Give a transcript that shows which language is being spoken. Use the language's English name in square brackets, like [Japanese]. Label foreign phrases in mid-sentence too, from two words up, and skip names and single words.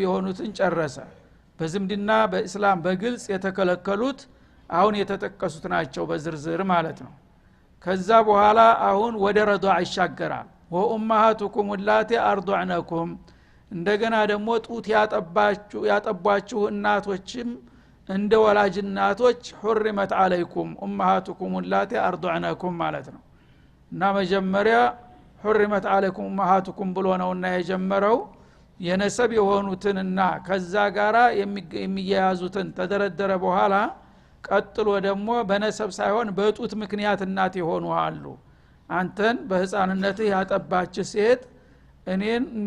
[Amharic] የሆኑትን ጨረሰ። በዝምድና በእስላም በግልጽ የተከለከሉት አሁን የተጠቀሱት ናቸው በዝርዝር ማለት ነው። ከዛ በኋላ አሁን ወደ ረዷዕ ይሻገራል [Arabic] وأمهاتكم اللاتي أرضعنكم [Amharic] እንደገና ደግሞ ጡት ያጠባችሁ እናቶችም እንደ ወላጅ እናቶች [Arabic] حرمت عليكم امهاتكم اللاتي ارضعنكم [Amharic] ማለት ነው እና መጀመሪያ [Arabic] حرمت عليكم امهاتكم [Amharic] ብሎ ነውና የጀመረው የነሰብ የሆኑትንና ከዛ ጋራ የሚያያዙትን ተደረደረ በኋላ ቀጥሎ ደግሞ በነሰብ ሳይሆን በጡት ምክንያት እናት ይሆኑ አሉ አንተን በህፃንነትህ ያጠባች ሴት እኔን